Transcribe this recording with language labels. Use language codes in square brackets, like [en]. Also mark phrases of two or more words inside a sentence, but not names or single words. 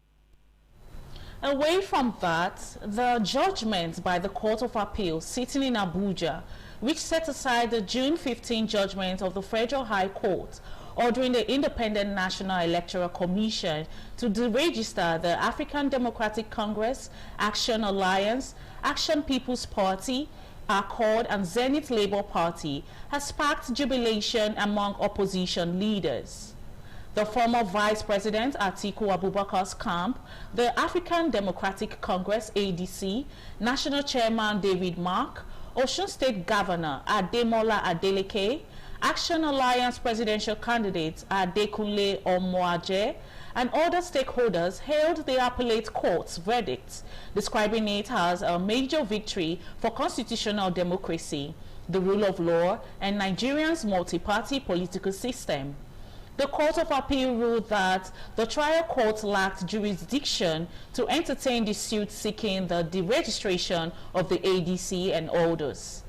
[en] Away from that, the judgment by the Court of Appeal sitting in Abuja, which set aside the June 15 judgment of the Federal High Court, ordering the Independent National Electoral Commission to deregister the African Democratic Congress, Action Alliance, Action People's Party, Accord and Zenith Labour Party, has sparked jubilation among opposition leaders. The former Vice President Atiku Abubakar's camp, the African Democratic Congress ADC, National Chairman David Mark, Osun State Governor Ademola Adeleke, Action Alliance presidential candidates Adekunle Omoaje, and other stakeholders hailed the appellate court's verdict, describing it as a major victory for constitutional democracy, the rule of law, and Nigeria's multi-party political system. The Court of Appeal ruled that the trial court lacked jurisdiction to entertain the suit seeking the deregistration of the ADC and others.